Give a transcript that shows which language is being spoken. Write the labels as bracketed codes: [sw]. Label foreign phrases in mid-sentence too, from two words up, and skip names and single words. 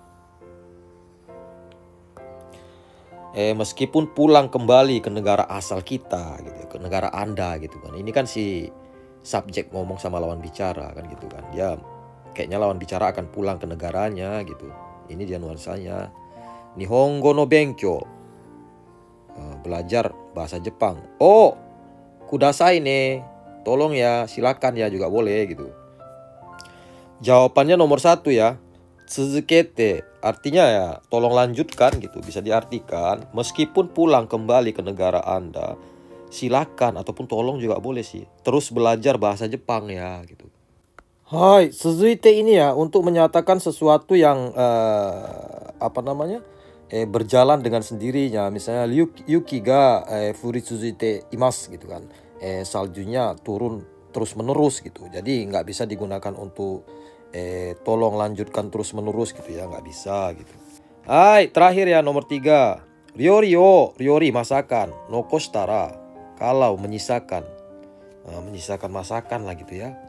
[id] Meskipun pulang kembali ke negara asal kita gitu, ke negara Anda gitu kan. Ini kan si subjek ngomong sama lawan bicara kan gitu kan. Ya kayaknya lawan bicara akan pulang ke negaranya gitu. Ini dia nuansanya. [ja] 日本語の勉強. [id] Belajar bahasa Jepang. [ja] Oh, くださいね. [id] Tolong ya, silakan ya juga boleh gitu. Jawabannya nomor 1 ya. Tsuzukete. Artinya ya, tolong lanjutkan gitu. Bisa diartikan, meskipun pulang kembali ke negara Anda, silakan ataupun tolong juga boleh sih. Terus belajar bahasa Jepang ya gitu. Hai, suzuite ini ya untuk menyatakan sesuatu yang berjalan dengan sendirinya. [ja] Misalnya 雪が降り続いています [id] gitu kan. Saljunya turun terus menerus gitu. Jadi nggak bisa digunakan untuk tolong lanjutkan terus menerus gitu ya, nggak bisa gitu. Hai, terakhir ya nomor 3. Ryori masakan. Nokoshitara, kalau menyisakan. Menyisakan masakan lah gitu ya.